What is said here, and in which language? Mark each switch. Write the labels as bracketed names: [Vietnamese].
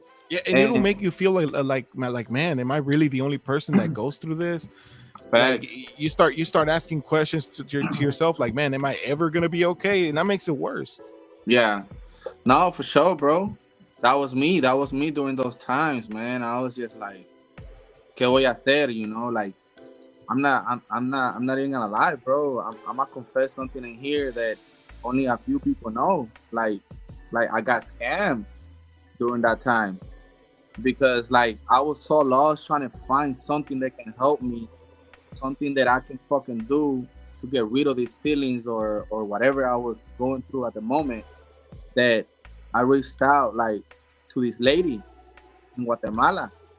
[English] Yeah, and it'll make you feel like man, am I really the only person that goes through this? Like Facts. you start asking questions to yourself, like, man, am I ever gonna be okay? And that makes it worse. Yeah. No, for sure, bro. That was me. That was me during those times, man. I was just like, [Spanish] ¿qué voy a hacer? [English] You know, like I'm not even gonna lie, bro. I'm gonna confess something in here that only a few people know. Like I got scammed during that time because like I was so lost trying to find something that can help me, something that I can fucking do to get rid of these feelings or whatever I was going through at the moment, that I reached out like to this lady in Guatemala.